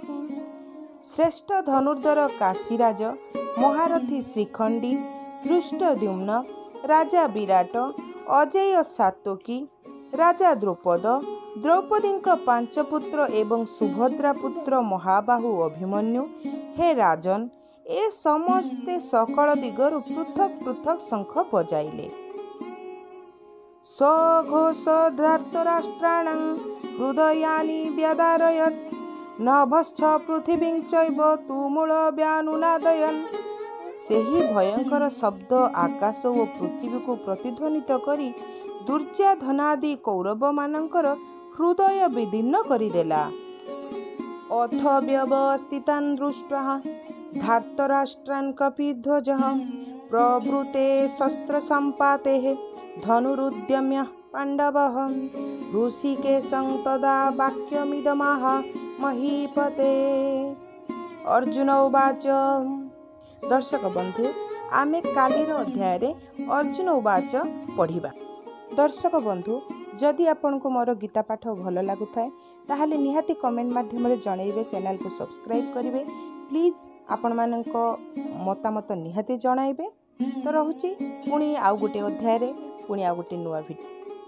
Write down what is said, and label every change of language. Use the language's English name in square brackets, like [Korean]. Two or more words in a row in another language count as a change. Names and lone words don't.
[Odia] ଶ୍ରେଷ୍ଠ ଧନୁର୍ଧର କାଶୀରାଜ ମହାରଥୀ ଶ୍ରୀଖଣ୍ଡୀ ଧୃଷ୍ଟଦ୍ୟୁମ୍ନ ରାଜା ବିରାଟ ଅଜେୟ ସାତ୍ୟକୀ ରାଜା ଦ୍ରୌପଦ ଦ୍ରୌପଦୀ ପାଞ୍ଚ ପୁତ୍ର ଏବଂ ସୁଭଦ୍ରା ପୁତ୍ର ମହାବାହୁ ଅଭିମନ୍ୟୁ ହେ ରାଜନ ଏ ସମସ୍ତେ ସକଳ ଦିଗରୁ ପୃଥକ ପୃଥକ ଶଙ୍ଖ ବଜାଇଲେ। [Sanskrit] सघोष धार्तराष्ट्राणां हृदयानि व्यदारयत् नभश्च पृथिवीं चैव तुमुल व्यानुनादयन्। [Odia] ସେହି ଭୟଙ୍କର ଶବ୍ଦ ଆକାଶ ଓ ପୃଥିବୀକୁ ପ୍ରତିଧ୍ୱନିତ କରି ଦୁର୍ଯ୍ୟୋଧନାଦି କୌରବ ମାନଙ୍କର ହୃଦୟ ବିଦୀର୍ଣ୍ଣ କରିଦେଲା। [Sanskrit] अथ व्यवस्थितान् दृष्ट्वा धार्तराष्ट्रान् कपिध्वजः प्रवृते शस्त्र सम्पातेः धनुरुद्यम्य पाण्डवः ऋषिकेशं तदा वाक्यमिदमाह महीपते। अर्जुन उवाच। [Odia] ଦର୍ଶକ ବନ୍ଧୁ ଆମେ କାଲିର ଅଧ୍ୟାୟରେ [Sanskrit] अर्जुन उवाच [Odia] ପଢ଼ିବା। ଦର୍ଶକ ବନ୍ଧୁ ଯଦି ଆପଣଙ୍କୁ ମୋର ଗୀତା ପାଠ ଭଲ ଲାଗୁଥାଏ ତାହାହେଲେ ନିହାତି କମେଣ୍ଟ ମାଧ୍ୟମରେ ଜଣାଇବେ, ଚ୍ୟାନେଲକୁ ସବସ୍କ୍ରାଇବ କରିବେ। ପ୍ଲିଜ ଆପଣମାନଙ୍କ ମତାମତ ନିହାତି ଜଣାଇବେ। ତ ରହୁଛି ପୁଣି ଆଉ ଗୋଟେ ଅଧ୍ୟାୟରେ ପୁଣି ଆଉ ଗୋଟେ ନୂଆ ଭିଡିଓ।